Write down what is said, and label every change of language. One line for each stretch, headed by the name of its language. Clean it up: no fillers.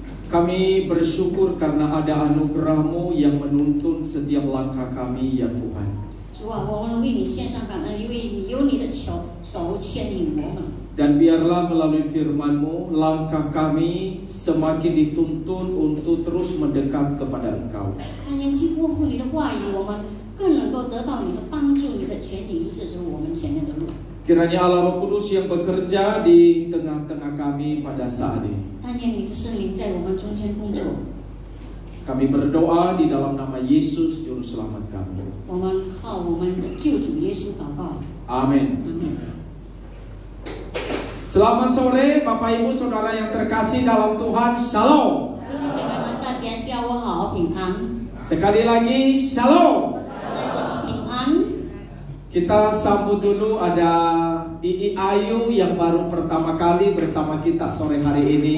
Indonesian: Kami bersyukur karena ada anugerah-Mu yang menuntun setiap langkah kami, ya Tuhan.
Chinese: 主啊，我们为你献上感恩，因为你有你的手牵引我们。
Indonesian: Dan biarlah melalui firman-Mu, langkah kami semakin dituntun untuk terus mendekat kepada Engkau.
Chinese: 但愿经过你的话语，我们更能够得到你的帮助，你的牵引，以指出我们前面的路。
Indonesian: Kiranya Allah Roh Kudus yang bekerja di tengah-tengah kami pada saat ini.
Chinese: 但愿你的圣灵在我们中间工作。
Indonesian: Kami berdoa di dalam nama Yesus Juru Selamat kami.
Chinese: 我们靠我们的救主耶稣祷告。
Indonesian: Amin.
Chinese: 阿门。
Indonesian: Selamat sore Bapak Ibu Saudara yang terkasih dalam Tuhan. Shalom.
Chinese: 弟兄姐妹们，大家下午好，平安。
Indonesian: Sekali lagi Shalom.
Chinese: 再次说平安。
Indonesian: Kita sambut dulu ada Ii Ayu yang baru pertama kali bersama kita sore hari ini.